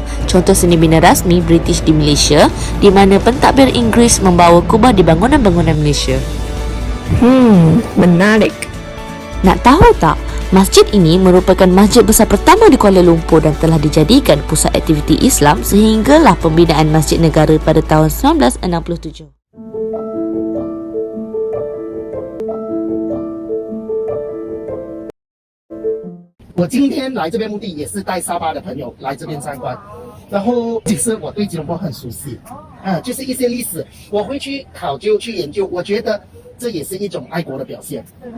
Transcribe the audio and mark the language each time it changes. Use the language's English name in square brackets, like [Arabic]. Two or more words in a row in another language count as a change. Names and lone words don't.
[Malay] Contoh seni bina rasmi British di Malaysia, di mana pentadbir Inggeris membawa kubah di bangunan-bangunan Malaysia. Menarik. Nak tahu tak? Masjid ini merupakan masjid besar pertama di Kuala Lumpur dan telah dijadikan pusat aktiviti Islam sehinggalah pembinaan Masjid Negara pada tahun 1967. [Chinese] 我今天来这边目的也是带沙巴的朋友来这边参观，然后其实我对吉隆坡很熟悉，就是一些历史，我会去考究去研究。我觉得这也是一种爱国的表现。